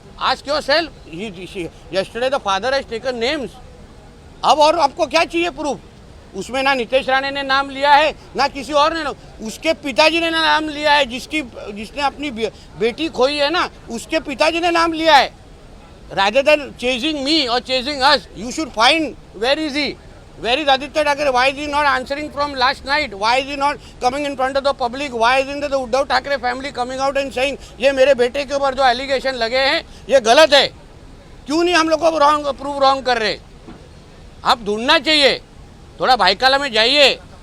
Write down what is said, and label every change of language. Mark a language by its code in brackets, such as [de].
[en] Ask yourself, yesterday the father has taken names. [hi] अब और आपको क्या चाहिए प्रूफ? उसमें ना नितेश राणे ने नाम लिया है ना किसी और ने, उसके पिताजी ने नाम लिया है। जिसने अपनी बेटी खोई है ना, उसके पिताजी ने नाम लिया है। [en] rather than chasing me or chasing us, you should find where is he? Where is Aditya Thackeray? Why is he not answering from last night? Why is he not coming in front of the public? Why isn't the Uddhav Thackeray family coming out and saying [hi] ये मेरे बेटे के ऊपर जो allegation लगे हैं ये गलत है? क्यों नहीं हम लोग को रॉन्ग कर रहे? आप ढूंढना चाहिए, थोड़ा भाईकाला में जाइए।